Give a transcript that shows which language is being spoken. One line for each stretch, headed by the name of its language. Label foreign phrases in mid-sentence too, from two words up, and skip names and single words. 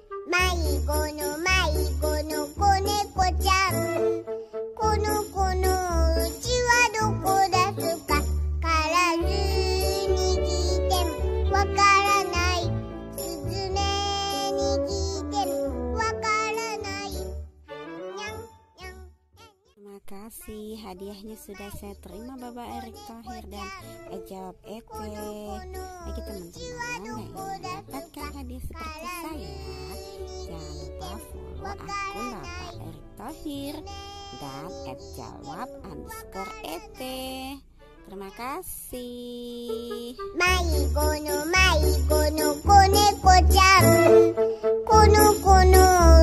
Japanese: 迷子の子猫ちゃん。この子のうちはどこですか。からずに聞いてもわからない。すずめに聞いてもわからない。にゃんにゃん。
Indonesian: Terima kasih, hadiahnya sudah saya terima Bapak Erick Thohir dan jawab ET. Bagi teman-teman yang ingin mendapatkan hadiah seperti saya, jangan lupa follow akun Bapak Erick Thohir dan @jawab_ET. Terima kasih.
Japanese: 迷子の子猫ちゃん。この子の